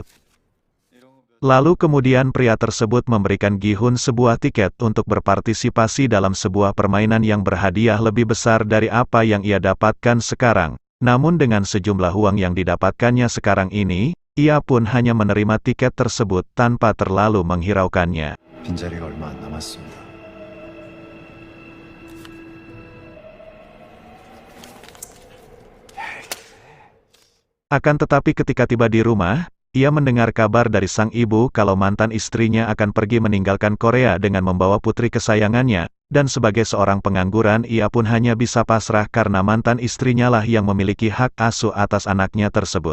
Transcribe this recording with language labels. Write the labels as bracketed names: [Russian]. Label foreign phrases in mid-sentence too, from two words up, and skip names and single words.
[Indonesian] Lalu kemudian pria tersebut memberikan Gi-hun sebuah tiket untuk berpartisipasi dalam sebuah permainan yang berhadiah lebih besar dari apa yang ia dapatkan sekarang. Namun dengan sejumlah uang yang didapatkannya sekarang ini, ia pun hanya menerima tiket tersebut tanpa terlalu menghiraukannya. [Korean] 빈자리가 얼마 안 남았습니다. [Indonesian] Akan tetapi ketika tiba di rumah, ia mendengar kabar dari sang ibu kalau mantan istrinya akan pergi meninggalkan Korea dengan membawa putri kesayangannya, dan sebagai seorang pengangguran ia pun hanya bisa pasrah karena mantan istrinya lah yang memiliki hak asuh atas anaknya tersebut.